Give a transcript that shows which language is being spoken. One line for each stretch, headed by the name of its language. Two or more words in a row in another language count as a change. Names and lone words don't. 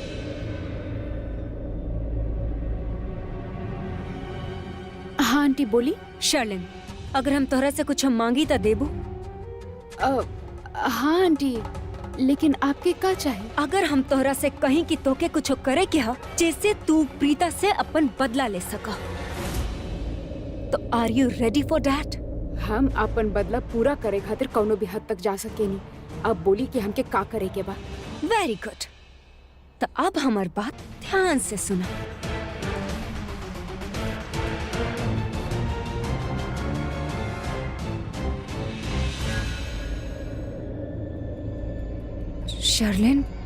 Bhojpuri: हाँ आंटी बोली। शर्लिन, अगर हम तोहरा से कुछ हम मांगी तो देबू? हाँ आंटी, लेकिन आपके का चाहे? अगर हम तोहरा से कहीं कि तोके कुछ करे के हा, जैसे तू प्रीता से अपन बदला ले सका, तो
English: are you ready for that?
Bhojpuri: हम अपन बदला पूरा करे खातिर कौनो भी हद तक जा सके नहीं। अब बोली कि हमके का करे के बा।
English: very good,
Bhojpuri: तो अब हमार बात ध्यान से सुना। शर्लिन,